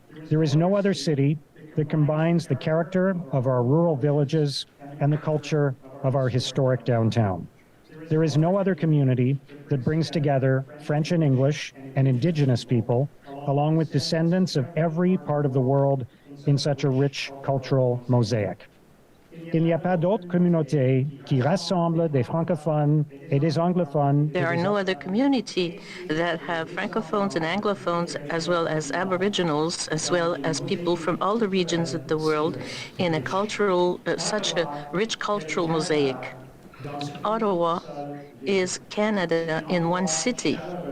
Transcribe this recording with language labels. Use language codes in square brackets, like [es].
[en] There is no other city that combines the character of our rural villages and the culture of our historic downtown. There is no other community that brings together French and English and Indigenous people, along with descendants of every part of the world in such a rich cultural mosaic. [fr] Il n'y a pas d'autre communauté qui rassemble des francophones et des anglophones. [en] There are no other community that have francophones and anglophones, as well as aboriginals, as well as people from all the regions of the world in a cultural, such a rich cultural mosaic. Ottawa is Canada in one city.